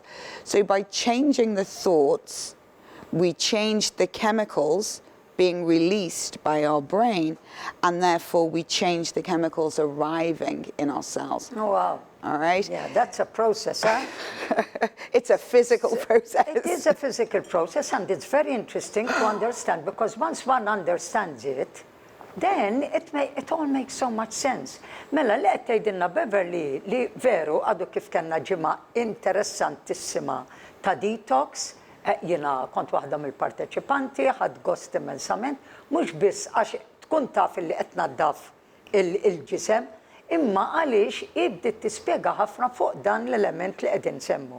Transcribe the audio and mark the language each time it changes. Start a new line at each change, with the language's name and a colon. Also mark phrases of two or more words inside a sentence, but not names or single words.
English: So by changing the thoughts, we change the chemicals being released by our brain, and therefore we change the chemicals arriving in our cells. Oh, wow. All right? Yeah, that's a process, huh? It's a physical process. It is a physical process, and it's very interesting to understand, because once one understands it, then it all makes so much sense.
Maltese: Mela, li qed tgħidilna Beverly li veru għadu kif kellna ġimgħa interessantissima ta' detox. Jiena kont waħda mill-parteċipanti, ħadd gost immensament, mhux biss għax tkun taf li qed naddaf il-ġisem, imma għaliex bdiet tispjega ħafna fuq dan l-element li qegħdin nsemmu.